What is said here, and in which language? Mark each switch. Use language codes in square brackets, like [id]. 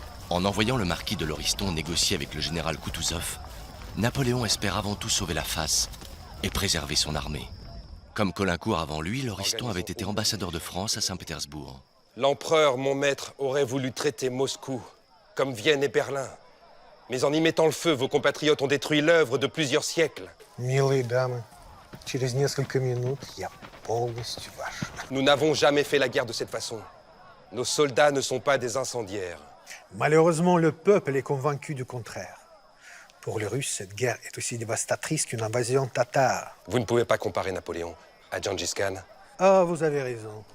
[fr] En envoyant le marquis de l'Oriston négocier avec le général Koutouzov, Napoléon espère avant tout sauver la face et préserver son armée. Comme Colincourt avant lui, l'Oriston avait été ambassadeur de France à Saint-Pétersbourg. L'empereur, mon maître, aurait voulu traiter Moscou, comme Vienne et Berlin. Mais en y mettant le feu, vos compatriotes ont détruit l'œuvre de plusieurs siècles. [ru] Милые дамы, через несколько минут я полностью ваш. [fr] Nous n'avons jamais fait la guerre de cette façon. Nos soldats ne sont pas des incendiaires. Malheureusement, le peuple est convaincu du contraire. Pour les Russes, cette guerre est aussi dévastatrice qu'une invasion tatare. Vous ne pouvez pas comparer Napoléon à Gengis Khan. Ah, vous avez raison.